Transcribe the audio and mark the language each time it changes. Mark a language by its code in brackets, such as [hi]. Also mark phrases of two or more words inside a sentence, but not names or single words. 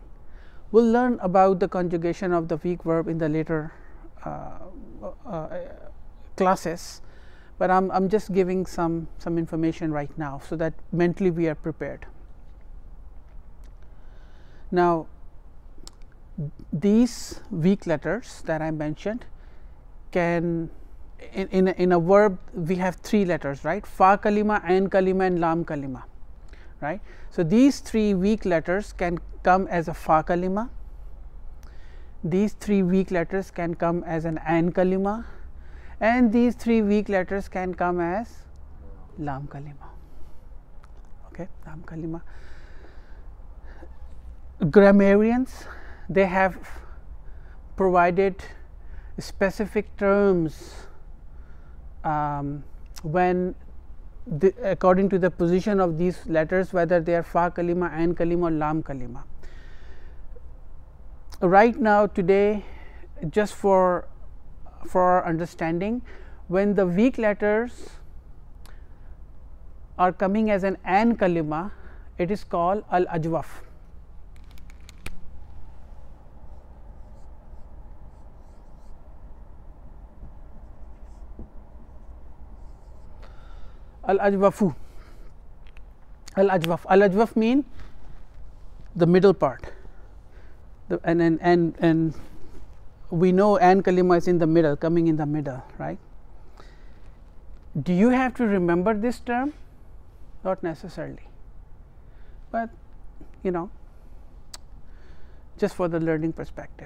[en] We'll learn about the conjugation of the weak verb in the later classes, but I'm just giving some information right now so that mentally we are prepared. Now, these weak letters that I mentioned can in a verb we have 3 letters, right? [ar] فاء كلمة، عين كلمة and لام كلمة, right? [en] So, these 3 weak letters can come as a [ar] فاء كلمة, [en] these 3 weak letters can come as an [ar] عين كلمة, [en] and these 3 weak letters can come as [ar] لام كلمة. Okay, لام كلمة. [en] Grammarians, they have provided specific terms when according to the position of these letters, whether they are [ar] فاء كلمة، عين كلمة [en] or [ar] لام كلمة. [en] Right now, today, just for our understanding, when the weak letters are coming as an [ar] عين كلمة, [en] it is called [ar] الأجوف. الأجوفُ، الأجوف. [en] Al-ajwaf mean the middle part, and we know [ar] عين كلمة [en] is in the middle, coming in the middle, right? Do you have to remember this term? Not necessarily, but you know, just for the learning perspective.